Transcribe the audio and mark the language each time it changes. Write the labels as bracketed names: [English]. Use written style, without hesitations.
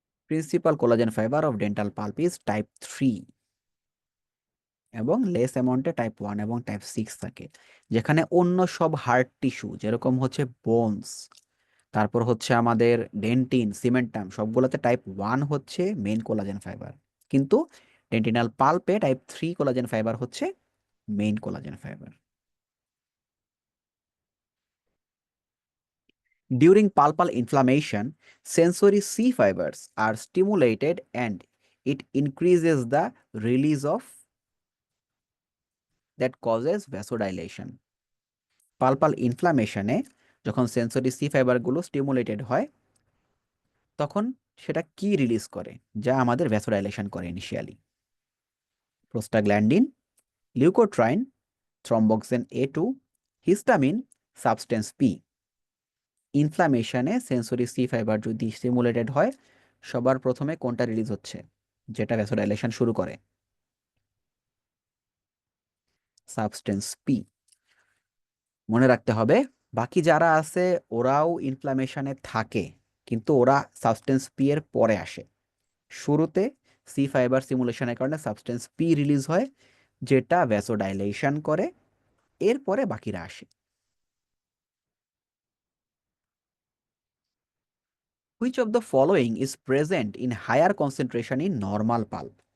[English] principal collagen fibre of dental pulp is type 3 [Bangla] এবং less অ্যামাউন্টে type 1 এবং type 6 থাকে, যেখানে অন্য সব হার্ড টিস্যু যেরকম হচ্ছে বোনস, তারপর হচ্ছে আমাদের ডেন্টিন, সিমেন্টাম, সবগুলোতে টাইপ 1 হচ্ছে মেইন কোলাজেন ফাইবার, কিন্তু ডেন্টিনাল পাল্পে টাইপ 3 কোলাজেন ফাইবার হচ্ছে main collagen fibre. [English] During pulpal inflammation, sensory C fibers are stimulated and it increases the release of that causes vasodilation. [Bangla] পালপাল ইনফ্লামেশনে যখন সেন্সরি সি ফাইবারগুলো স্টিমুলেটেড হয়, তখন সেটা কি release করে যা আমাদের ভ্যাসোডাইলেশন করে initially? Prostaglandin, leukotriene, থ্রম্বোক্সিন A2, histamine, substance P. ইনফ্লামেশনে sensory C fibre যদি স্টিমুলেটেড হয়, সবার প্রথমে কোনটা রিলিজ হচ্ছে যেটা ভ্যাসোডাইলেশন শুরু করে? Substance P. মনে রাখতে হবে, বাকি যারা আছে ওরাও ইনফ্লামেশনে থাকে, কিন্তু ওরা সাবস্টেন্স পি এর পরে আসে। শুরুতে সি ফাইবার স্টিমুলেশনের কারণে সাবস্টেন্স পি রিলিজ হয়, যেটা ভ্যাসোডাইলেশন করে, এরপরে বাকিরা আসে। [English] Which of the following is present in higher concentration in normal pulp?